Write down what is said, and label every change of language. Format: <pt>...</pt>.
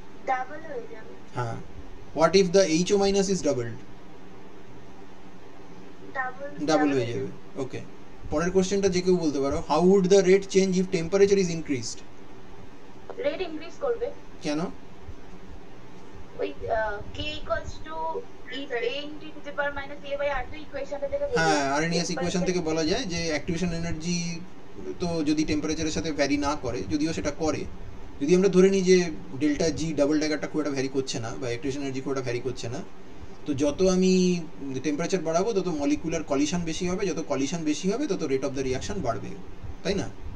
<bn>Double হয়ে যাবে। হ্যাঁ।</bn> <en>What if the HO minus is doubled?</en> <bn>Double হয়ে যাবে। ওকে। পরের কোশ্চেনটা যে কেউ বলতে পারো,</bn> <en>How would the rate change if temperature is increased?</en> <bn>Rate increase করবে। কেন?</bn> <en>ওই k equals to e a into e to the power minus a by r2</en> <bn>ইকুয়েশনটা থেকে বলা হ্যাঁ, আরএনএস ইকুয়েশন থেকে বলা যায় যে অ্যাক্টিভেশন এনার্জি তো যদি টেম্পারেচারের সাথে ভ্যারি না করে, যদিও সেটা করে, যদি আমরা ধরে নিই যে ডেল্টা জি ডাবল ড্যাগারটা খুব একটা ভ্যারি করছে না, বা অ্যাক্টিভেশন এনার্জি খুব একটা ভ্যারি করছে না, তো যত আমি টেম্পারেচার বাড়াবো তত মলিকুলার কলিশন বেশি হবে, যত কলিশন বেশি হবে তত রেট অফ দ্য রিঅ্যাকশন বাড়বে, তাই না?</bn>